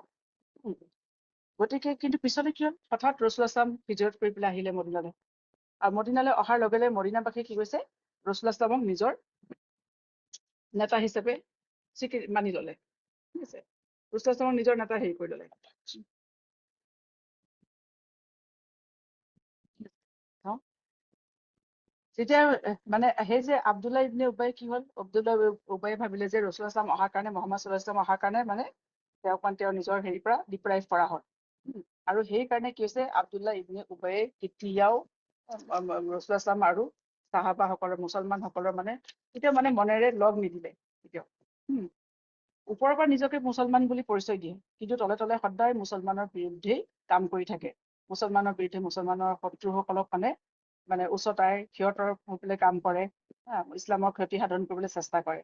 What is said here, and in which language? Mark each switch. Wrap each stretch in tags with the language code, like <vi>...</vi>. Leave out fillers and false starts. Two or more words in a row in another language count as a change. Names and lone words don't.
<as>গতিকে কিন্তু পিছলৈ কি হ'ল, হঠাৎ</as> <ar>رسول الله صلى الله عليه</ar> <as>হিজৰত কৰি পেলাই আহিলে মদিনালৈ, আৰু মদিনালৈ অহাৰ লগে লগে মদিনাবাসীয়ে কি কৈছে,</as> <ar>رسول الله صلى الله عليه</ar> <as>নিজৰ নেতা হিচাপে মানি ল'লে। ঠিক আছে,</as> <ar>رسول الله صلى الله عليه</ar> <as>নিজৰ নেতা হেৰি কৰি ল'লে। যেতিয়া মানে সেই যে আব্দুল্লাহ ইবনে উবাই কি হ'ল, আব্দুল্লাহ উবাই ভাবিলে যে</as> <ar>رسول الله صلى الله عليه</ar> <as>অহাৰ কাৰণে,</as> <ar>محمد صلى الله عليه</ar> <as>অহাৰ কাৰণে মানে তেওঁক মানে তেওঁৰ নিজৰ হেৰিৰ পৰা ডিপ্ৰাইভ কৰা হ'ল। আৰু সেইকাৰণে কি হৈছে, আব্দুল্লাহ ইবনে উবাইয়ে কেতিয়াও</as> <ar>رسول الله صلى الله</ar> <as>আৰু সাহাবাসকলৰ মুছলমানসকলৰ মানে কেতিয়াও মানে মনেৰে লগ নিদিলে কেতিয়াও। ওপৰৰ পৰা নিজকে মুছলমান বুলি পৰিচয় দিয়ে, কিন্তু তলে তলে সদায় মুছলমানৰ বিৰুদ্ধেই কাম কৰি থাকে, মুছলমানৰ বিৰুদ্ধে মুছলমানৰ শত্ৰুসকলক মানে উচতাই সিহঁতৰ হৈ কাম কৰে, ইছলামৰ ক্ষতি সাধন কৰিবলৈ চেষ্টা কৰে।</as>